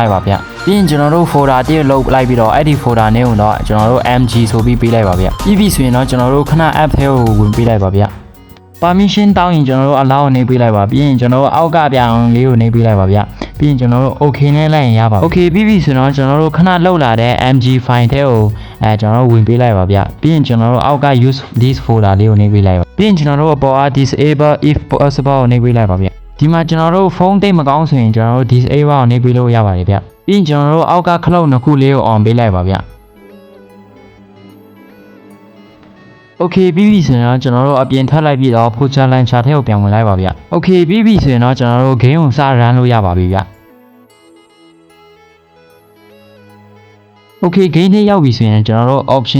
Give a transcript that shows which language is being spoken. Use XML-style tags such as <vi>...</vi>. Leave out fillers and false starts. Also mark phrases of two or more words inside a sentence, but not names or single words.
<my>လိုက်ပါဗျပြီးရင်ကျွန်တော်တို့ folder တစ်လုတ်လိုက်ပြီးတော့အဲ့ဒီ folder နဲ့တော့ကျွန်တော်တို့ mg ဆိုပြီးပေးလိုက်ပါဗျပြီးပြီဆိုရင်တော့ကျွန်တော်တို့ခဏ app ထဲကိုဝင် ပေးလိုက်ပါဗျpermission တောင်းရင်ကျွန်တော်တို့ allow နေပေးလိုက်ပါပြီးရင်ကျွန်တော်တို့အောက်ကပြောင်းလေးကိုနေပေးလိုက်ပါဗျပြီးရင်ကျွန်တော်တို့ okay နဲ့လိုက်ရင်ရပါ okay ပြီးပြီဆိုတော့ကျွန်တော်တို့ခဏလောက်လာတဲ့ mg file ထဲကိုကျွန်တော်တို့ဝင်ပေးလိုက်ပါဗျပြီးရင်ကျွန်တော်တို့အောက်က</my> <en>use this folder</en> <my>လေးကိုနေပေးလိုက်ပါပြီးရင်ကျွန်တော်တို့အပေါ်အား</my> <en>disable if possible</en> <my>ကိုနေပေးလိုက်ပါဗျဒီမှာကျွန်တော်တို့ဖုန်းတိတ်မကောင်းဆိုရင်ကျွန်တော်တို့ disable ကိုနေပေးလို့ရပါတယ်ဗျပြီးရင်ကျွန်တော်တို့အောက်ကခလုတ်နှစ်ခုလေးကို on ပေးလိုက်ပါဗျ Okay ပြီးပြီဆိုရင်တော့ကျွန်တော်တို့အပြင်ထွက်လိုက်ပြီးတော့ Poacher launcher ထဲကိုပြန်ဝင်လိုက်ပါဗျ Okay ပြီးပြီဆိုရင်တော့ကျွန်တော်တို့ game ကိုစ run လို့ရပါပြီဗျ Okay game ထဲရောက်ပြီဆိုရင်ကျွန်တော်တို့ option</my>